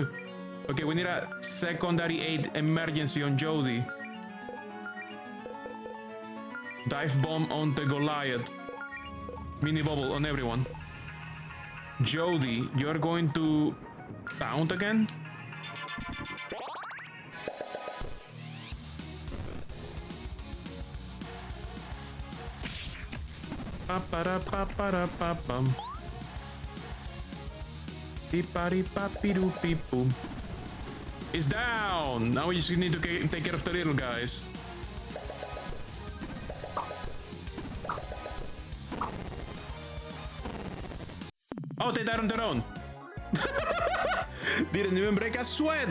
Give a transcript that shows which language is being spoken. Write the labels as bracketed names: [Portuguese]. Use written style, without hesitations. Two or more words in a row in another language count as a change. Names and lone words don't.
[English] Okay, we need a secondary aid emergency on Jody. Dive bomb on the Goliath. Mini bubble on everyone. Jody, you're going to taunt again? Pa-pa-da-pa-pa-da-pa-pum. Beep-a-dee-pa-pee-doo-beep-boom. It's down! Now we just need to take care of the little guys. Oh, they died on their own. Didn't even break a sweat.